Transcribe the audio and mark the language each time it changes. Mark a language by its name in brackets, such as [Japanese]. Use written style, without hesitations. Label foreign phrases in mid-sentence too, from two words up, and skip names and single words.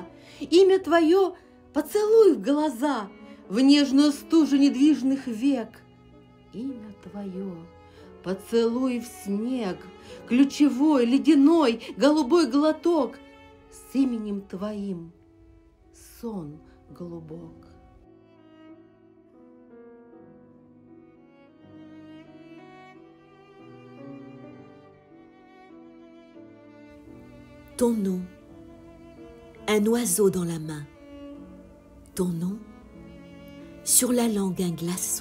[Russian] Имя твое поцелуй в глаза, в нежную стужу недвижных век. Имя твое поцелуй в снег, ключевой, ледяной, голубой глоток. С именем твоим сон глубок. [French] Ton nom, un oiseau dans la main. Ton nom, sur la langue un glaçon.